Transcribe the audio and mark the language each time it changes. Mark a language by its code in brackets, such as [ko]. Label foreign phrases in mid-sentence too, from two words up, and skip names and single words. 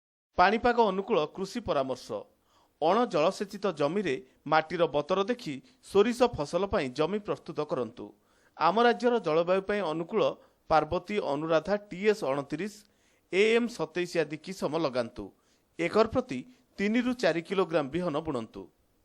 [or] ପାଣିପାଗ ଅନୁକୂଳ କୃଷି ପରାମର୍ଶ ଅଣ ଜଳସେଚିତ ଜମିରେ ମାଟିର ବତର ଦେଖି ସୋରିଷ ଫସଲ ପାଇଁ ଜମି ପ୍ରସ୍ତୁତ କରନ୍ତୁ। ଆମ ରାଜ୍ୟର ଜଳବାୟୁ ପାଇଁ ଅନୁକୂଳ ପାର୍ବତୀ ଅନୁରାଧା TS 29 AM 27 ଆଦି କିସମ ଲଗାନ୍ତୁ। ଏକର ପ୍ରତି 3 ରୁ 4 କିଲୋଗ୍ରାମ ବିହନ ବୁଣନ୍ତୁ।